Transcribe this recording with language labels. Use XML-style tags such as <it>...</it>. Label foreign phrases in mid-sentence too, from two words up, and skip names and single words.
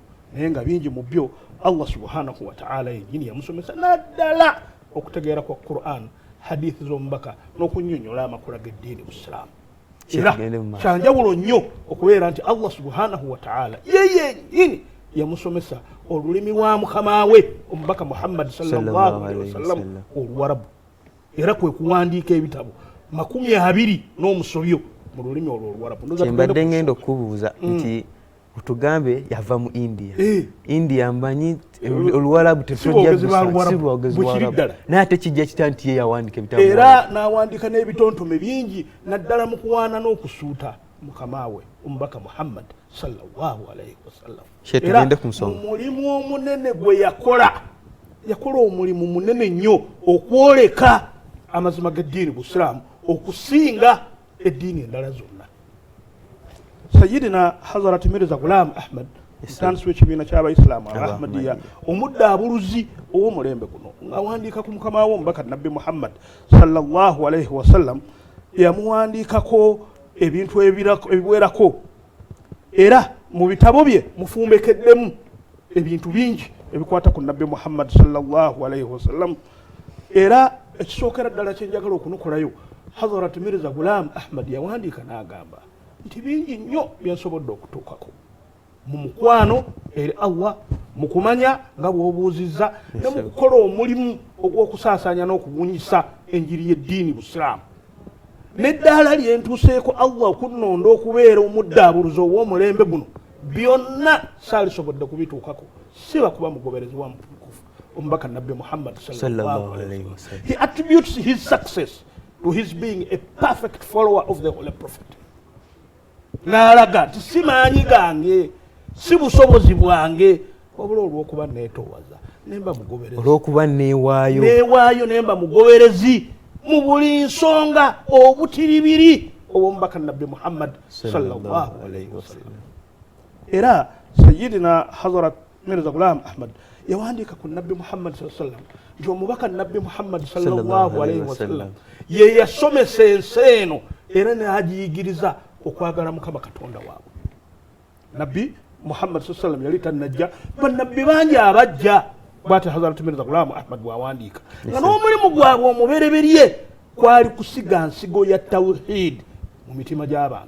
<lg>naye nga bingi mu byo Allah</lg> <ar>سبحانه وتعالى</ar> <lg>yennyini yamusomesa naddala okutegeera kwa Qur'an hadithi z'omubaka n'okunnyonnyola amakula g'eddiini mu Islaamu era kyanjawulo nnyo okubeera nti Allah</lg> <ar>سبحانه وتعالى</ar> <lg>ye yennyini yamusomesa olulimi lwa mukama we omubaka Muhammad</lg> <ar>صلى الله عليه وسلم</ar> <lg>Oluwarabu era kwe kuwandiika ebitabo 20 n'omusobyo mu lulimi olwo Oluwarabu. Kyembadde ngenda okubuuza nti utugambe yava mu India. India mbanyi Oluwarabu tetojja gusa naye ate kijja kita nti ye yawandiika ebitabo era n'awandiika n'ebitontome bingi naddala mu kuwaana n'okusuuta mukama we omubaka Muhammad</lg> <ar>صلى الله عليه وسلم.</ar> <lg>Tugende ku nsonga. Omulimu omunene gwe yakola omulimu munene nnyo okwoleka amazima g'eddiini Busiraamu okusinga eddiini endala zonna. Sayyidina Hazrat Mirza Ghulam Ahmad ntandisi w'ekibiina ky'Abayisiraamu Ahmadiyya omuddabuluzi ow'omulembe guno ng'awandiika ku mukama we omubaka Nabbi Muhammad</lg> <ar>صلى الله عليه وسلم</ar> <lg>yamuwandiikako ebintu ebiwerako era mu bitabo bye mufumbekeddemu ebintu bingi ebikwata ku Nabbi Muhammad</lg> <ar>صلى الله عليه وسلم.</ar> <lg>Era ekisookera ddala kyenjagala okunukulayo Hazrat Mirza Ghulam Ahmad yawandiika n'agamba nti bingi nnyo byensobodde okutuukako mu mukwano eri Allah mu kumanya nga bw'obuuzizza ne mu kukola omulimu ogw'okusaasaanya n'okubunyisa enjiri y'eddiini Busiraamu n'eddaala lyentuuseeko Allah okunnonda okubeera omuddabuluzi ow'omulembe guno byonna saalisobodde kubituukako siba kuba mugoberezi wa mutukufu omubaka Nabbi Muhammad</lg> <ar>صلى الله عليه وسلم.</ar> <en>He attributes his success to his being a perfect follower of the Holy Prophet.</en> <lg>N'alaga nti si maanyi gange si busobozi bwange wabula olw'okuba neetoowaza nemba mugoberezi olw'okuba neewaayo nemba mugoberezi mu buli nsonga obutiribiri obw'omubaka Nabbi Muhammad</lg> <ar>صلى الله عليه وسلم.</ar> <lg>Era Sayyidina Hazrat Mirza Ghulam Ahmad yawandiika ku Nabbi Muhammad</lg> <ar>صلى الله عليه وسلم</ar> <lg>nti omubaka Nabbi Muhammad</lg> <ar>صلى الله عليه وسلم</ar> <lg>ye yasomesa ensi eno era n'agiyigiriza okwagala Mukama Katonda waabwe. Nabbi Muhammad</lg> <ar>صلى الله عليه وسلم</ar> <lg>yali tannajja bannabbi bangi abajja bw'ati Hazrat Mirza Ghulam Ahmad bw'awandiika nga n'omulimu gwabwe omubereberye kwali kusiga nsigo ya tawhid mu mitima gy'abantu.</lg>